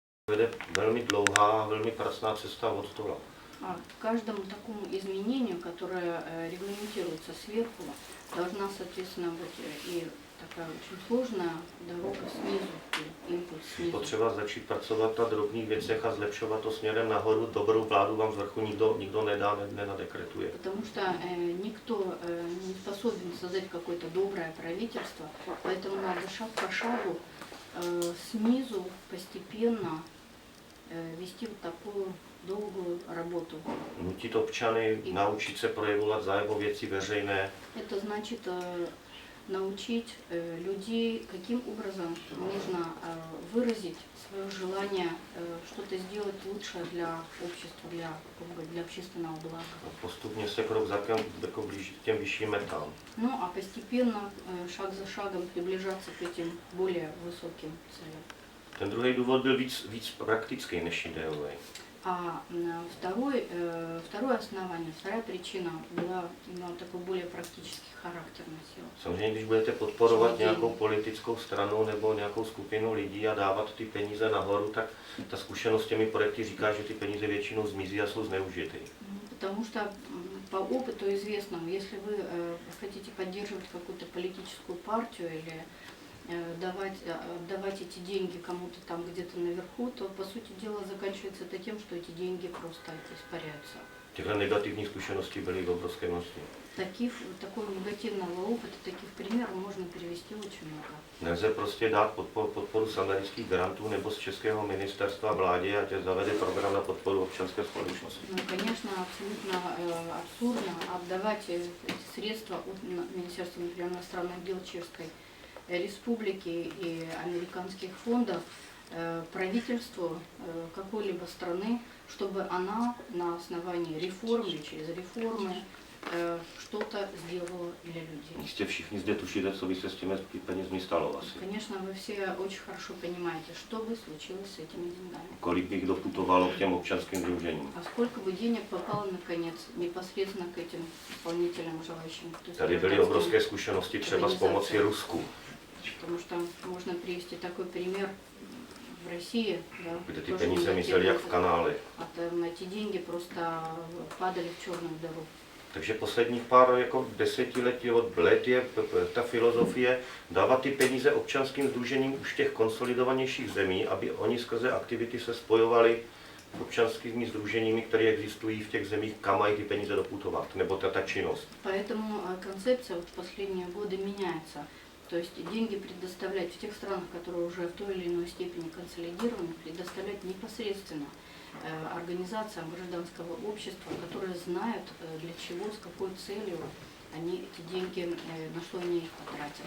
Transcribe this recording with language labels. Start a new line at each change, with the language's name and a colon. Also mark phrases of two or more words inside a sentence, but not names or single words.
Czech: Vede velmi dlouhá, velmi pracná cesta od dola.
Russian: А к каждому такому изменению, которое регламентируется сверху, должна, соответственно, быть и такая очень сложная дорога снизу, импульс снизу.
Czech: Potřeba začít pracovat na drobných věcech a zlepšovat to směrem nahoru. Dobrou vládu vám z vrchu nikdo nedá, nenadekretuje.
Russian: Потому что никто не способен создать какое-то доброе правительство, поэтому надо шаг по шагу снизу постепенно вести вот такую долгую работу.
Czech: Nutit občany naučit se projevovat zájem o věci veřejné.
Russian: Это значит научить людей, каким образом нужно выразить свое желание что-то сделать лучше для общества, для общественного блага.
Czech: Postupně se krok za krokem blížit k těm vyšším metám.
Russian: Ну, а постепенно, шаг за шагом приближаться к этим более высоким целям.
Czech: Ten druhý důvod byl víc praktický než ideový.
Russian: А второе основание, вторая причина имела такой более практический характер носила.
Czech: Samozřejmě, když budete podporovat nějakou politickou stranu nebo nějakou skupinu lidí a dávat ty peníze nahoru, tak ta zkušenost s těmi projekty říká, že ty peníze většinou zmizí a jsou zneužity.
Russian: Потому что по опыту известному, если вы хотите поддерживать какую-то политическую партию или отдавать эти деньги кому-то там где-то наверху, то по сути дела заканчивается это тем, что эти деньги просто испаряются.
Czech: Těchto negativních zkušeností byly v obrovské množství.
Russian: Такого негативного опыта, таких примеров можно привести очень много.
Czech: Nelze prostě dát podporu z amerických grantů nebo z českého ministerstva vládě a tě zavede program na podporu občanské společnosti.
Russian: Ну, конечно, абсолютно абсурдно отдавать эти средства от Министерства иностранных дел Чешской Республики и американских фондов правительству какой-либо страны, чтобы она на основании реформ или через реформы что-то сделала для людей.
Czech: Jistě všichni zde tušíte, co by se s těmi penězmi stalo asi.
Russian: Конечно, вы все очень хорошо понимаете, что бы случилось с этими деньгами.
Czech: Kolik bych doputovalo k těm občanským sdružením.
Russian: А сколько бы денег попало, наконец, непосредственно к этим исполнителям, желающим.
Czech: Tady byly obrovské zkušenosti třeba s pomocí Rusku.
Russian: Потому что можно привести такой пример в России, да,
Czech: Kde ty peníze mizely jak v kanále.
Russian: А там эти деньги просто падали в черную дыру.
Czech: Takže posledních pár desetiletí od let je ta filozofie dávat ty peníze občanským sdružením už v těch konsolidovanějších zemí, aby oni skrze aktivity se spojovali s občanskými sdruženími, které existují v těch zemích, kam mají ty peníze doputovat, nebo ta činnost.
Russian: Поэтому концепция в последние годы меняется. То есть деньги предоставлять в тех странах, которые уже в той или иной степени консолидированы, предоставлять непосредственно организациям гражданского общества, которые знают, для чего, с какой целью они эти деньги, на что они их потратят.